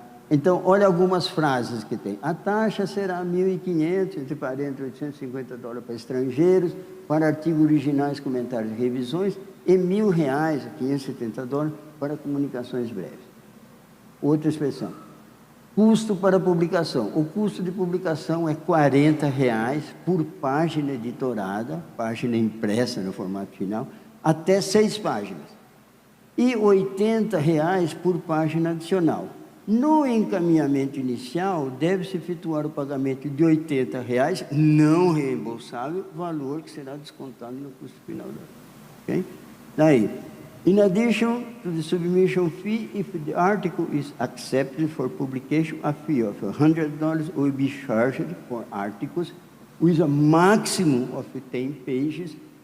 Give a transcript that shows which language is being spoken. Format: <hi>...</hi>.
<pt>Então, olha algumas frases que tem. A taxa será $1.500, entre parênteses, $850 para estrangeiros, para artigos originais, comentários e revisões, e R$1.000, $570, para comunicações breves. Outra expressão. Custo para publicação. O custo de publicação é R$40 por página editorada, página impressa no formato final, até 6 páginas. E R$80 por página adicional. No encaminhamento inicial, deve-se efetuar o pagamento de R$80, não reembolsável, valor que será descontado no custo final. Okay?</pt> <en>Daí, in addition to the submission fee, if the article is accepted for publication, a fee of $100 will be charged for articles with a maximum of 10 pages</en>